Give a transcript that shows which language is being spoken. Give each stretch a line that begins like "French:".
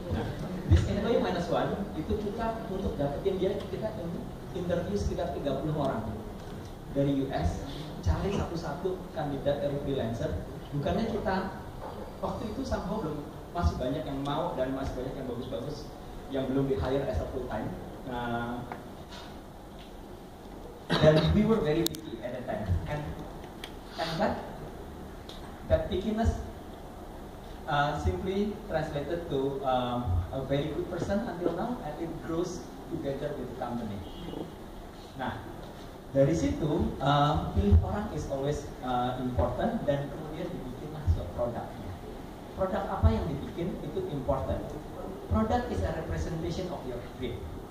Indonesian: Nah,
English: this employee minus one
Indonesian: itu kita untuk dapetin dia, kita interview sekitar 30 orang dari US, cari satu-satu kandidat dari freelancer. Bukannya kita waktu itu somehow belum, masih banyak yang mau dan masih banyak yang bagus-bagus yang belum di hire
English: as a full time.
Indonesian: Dan
English: we were very picky at that time, and that pickiness simply translated to a very good person until now, and it grows together with the company.
Indonesian: Nah, dari situ pilih orang
English: is always important,
Indonesian: dan kemudian dibikinlah suatu produknya. Produk apa yang dibikin itu important.
English: Product is a representation of your dream.